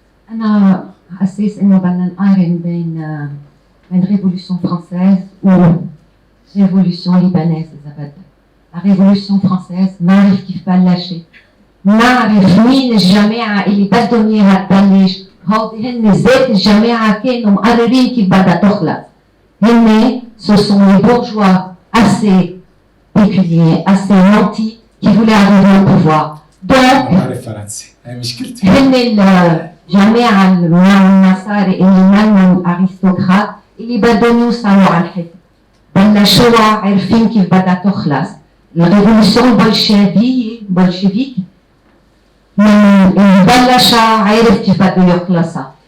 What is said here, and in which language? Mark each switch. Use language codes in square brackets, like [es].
[ar] انا على اساس انه بدنا نقارن بين ريفولوسيون فرانسيز و ريفولوسيون ليبانيز اذا بدك. الريفولوسيون فرانسيز نعرف كيف بلشت، نعرف مين الجماعه اللي بدهم اياها تبلش، هودي هن ذات الجماعه كانوا مقررين كيف بدها تخلص. [fr] هن ce sont les bourgeois assez pécuniers, assez nantis qui voulaient arriver au pouvoir. Donc [ar] بعرف فرنسي، هي مشكلتي. هن الجماعة المساري اللي منهم أرستقراط اللي بدهم يوصلوا على الحكم. بلشوها عارفين كيف بدها تخلص. الريفولوسيون بولشيفيك من بلشها عارف كيف بده يخلصها.